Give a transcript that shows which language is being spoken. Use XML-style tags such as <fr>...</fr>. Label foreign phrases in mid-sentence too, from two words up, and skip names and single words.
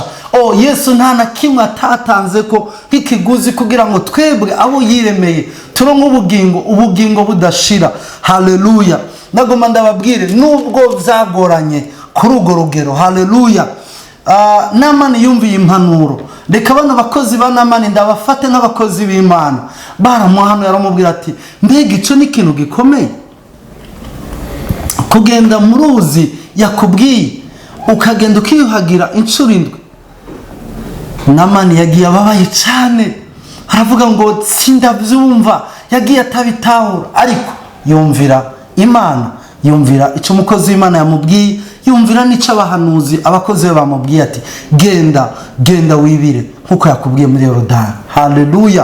<rn>Yesu nta na kimwe atatanze ko nk'ikiguzi kugira ngo twebwe abo yiremeye turonke ubugingo budashira, haleluya. Nagomba ndababwire nubwo byagoranye kuri urwo rugero, haleluya. Namani yumviye impanuro, reka bano bakozi ba Namani ndabafate nk'abakozi b'Imana. Baramuhano yaramubwira ati mbega ico ni ikintu gikomeye kugenda mu ruzi yakubwiye ukagenda ukiyuhagira inshuro 7. Namani yagiye ababaye cyane, aravuga ngo sindabyumva, yagiye atabitahura, ariko yumvira Imana, yumvira icyo umukozi w'Imana yamubwiye, yumvira n'icyo abahanuzi abakozi be bamubwiye ati genda wibire nkuko yakubwiye muri Yorodani, haleluya.</rn>